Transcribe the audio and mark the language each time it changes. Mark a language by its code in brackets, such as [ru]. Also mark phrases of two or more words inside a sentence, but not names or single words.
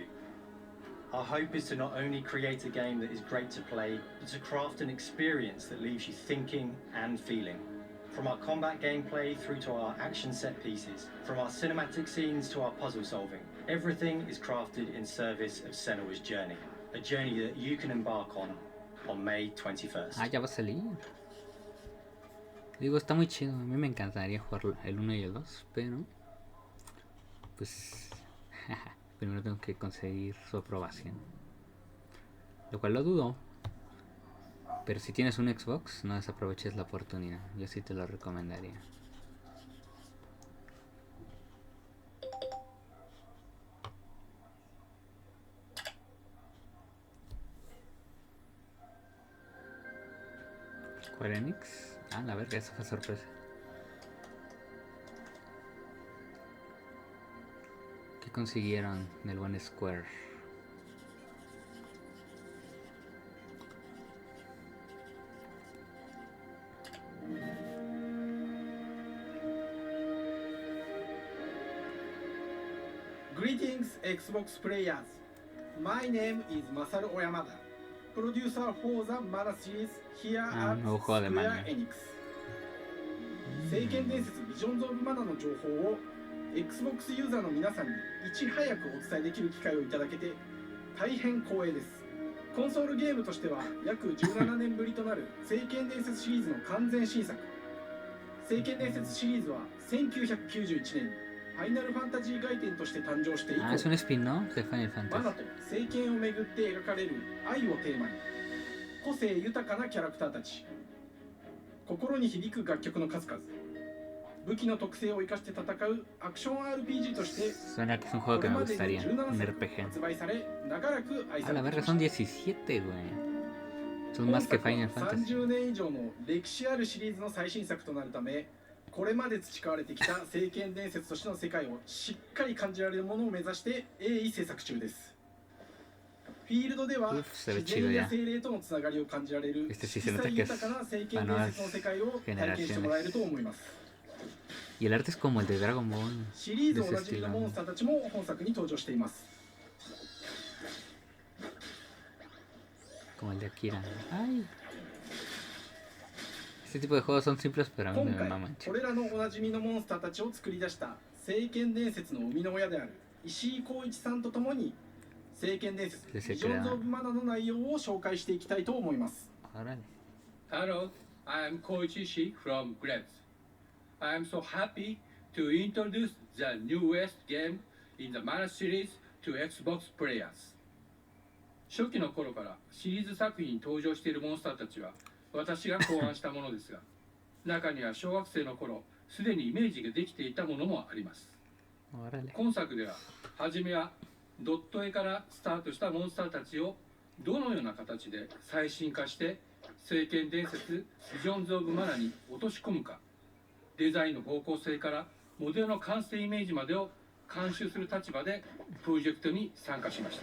[en] Our hope is to not only create a game that is great to play, but to craft an experience that leaves you thinking and feeling. From our combat gameplay through to our action set pieces, from our cinematic scenes to our puzzle solving, everything is crafted in service of Senua's journey. A journey that you can embark on May 21st. [es] Ah, ya va a salir. Digo, está muy chido. A mí me encantaría jugar el 1 y el 2, pero pues primero tengo que conseguir su aprobación. Lo cual lo dudo. Pero si tienes un Xbox, no desaproveches la oportunidad. Yo sí te lo recomendaría. Square Enix. Ah, la verga, esa fue sorpresa. ¿Qué consiguieron del buen Square? [en] Greetings, Xbox players. My name is Masaru Oyamada, producer for the Mana series here at Square Enix. [ja] 聖剣伝説ビジョンズ・オブ・マナの情報を Xbox ユーザーの皆さんにいち早くお伝えできる機会をいただけて大変光栄です。コンソールゲームとしては約17年ぶりとなる聖剣伝説シリーズの完全新作。聖剣伝説シリーズは1991年にファイナルファンタジー外伝として誕生して以降、 [es] Ah, es un spin-off de Final [ja] マナ [es] Fantasy. [ja] と政権をめぐって描かれる愛をテーマに、個性豊かなキャラクターたち、心に響く楽曲の数々、武器の特性を生かして戦うアクション RPG として [es] Suena que es un juego que me gustaría, un RPG. [ja] 発売され、長らく愛 [es] A [ja] さ [es] la [ja] れて [es] verga, [ja] きま [es] son [ja] した。 [es] 17, güey. Son más que Final [ja] 本作は [es] Fantasy. [ja] 30年以上の歴史あるシリーズの最新作となるため、これまで培われてきた聖剣伝説としての世界をしっかり感じられるものを目指して鋭意制作中です。フィールドでは [es] se ve [ja] 自 [es] chido [ja] 然や [es] ya. [ja] 精霊とのつながりを感じられる [es] Este sí [ja] 色 [es] se nota [ja] 彩 [es] que es [ja] 豊かな聖剣 [es] para [ja] 伝 [es] nuevas [ja] 説の世界を体験してもらえると思います。 [es] Y el arte es como el de Dragon Ball. [ja] シリー [es] De [ja] ズ [es] ese [ja] おなじみの [es] estilo. [ja] モンスターたちも本作に登場しています。 [es] Como el de Akira. Ay. Este tipo de juegos son simples, pero a mí [ja] 今 [es] me [ja] 回 [es] maman. [ja] これらのおなじみのモンスターたちを作り出した聖剣伝説の生みの親である石井浩一さんとともに聖剣伝説ビジョンズ・オブ・マナの内容を紹介していきたいと思います。 [en] Hello, I am Koichi Ishii from Grabs. I am so happy to introduce the newest game in the Mana series to Xbox players. [ja] 初期の頃からシリーズ作品に登場しているモンスターたちは私が考案したものですが、中には小学生の頃すでにイメージができていたものもあります。今作では初めはドット絵からスタートしたモンスターたちをどのような形で最新化して聖剣伝説ビジョンズ・オブ・マナに落とし込むか、デザインの方向性からモデルの完成イメージまでを監修する立場でプロジェクトに参加しました。